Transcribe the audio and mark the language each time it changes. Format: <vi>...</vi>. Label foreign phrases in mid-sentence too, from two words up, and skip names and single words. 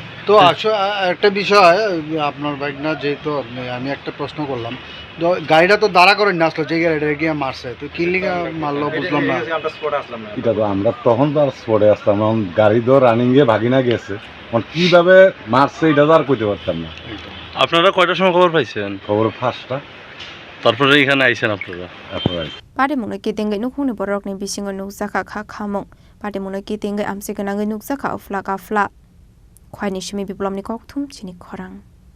<bn>তো একটা বিষয় আপনার বাইক না যেহেতু আমি একটা প্রশ্ন করলাম গাড়িটা তো দাঁড়া করে নিয়ে আসলো যে গাড়িটা গিয়ে মারছে তো কি লিগা মারলো বুঝলাম না এটা তো আমরা তখন তো আর স্পটে আসতাম না গাড়ি তো রানিংয়ে ভাগিনা গেছে কিভাবে মারছে এটা তো আর কইতে পারতাম না আপনারা কয়টার সময় খবর পাইছেন খবর 5টা তারপরে এখানে আইছেন আপনারা</bn> <trp>পাটিমুনো kitingai nukhungni borokni bisingo nukjaka kha khamung patimuna kitingai amsikanangai nukjaka ufla kafla khwaini shimi biplomni kokthum chini khorang</trp>